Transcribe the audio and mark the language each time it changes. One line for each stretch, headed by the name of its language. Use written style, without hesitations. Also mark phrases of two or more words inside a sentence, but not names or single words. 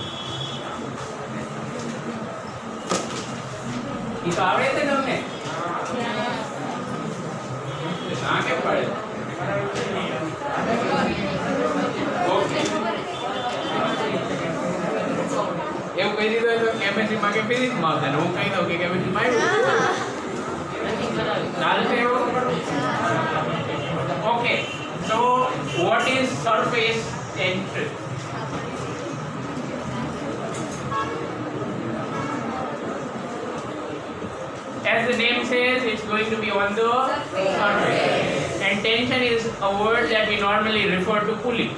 Hindi: ये तो आवड़े थे तुमने? कहाँ के पढ़े?
Gujarati: એવું કહી દીધું તો કેમેસ્ટ્રીમાં કે ફિઝિક્સમાં આવશે ને હું કહી દઉં કે કેમેસ્ટ્રીમાં આવ્યું ચાલશે એવું? ઓકે,
English: so what is surface tension? As the name says, it's going going to be on the surface. And tension is a word that we normally refer to pulling.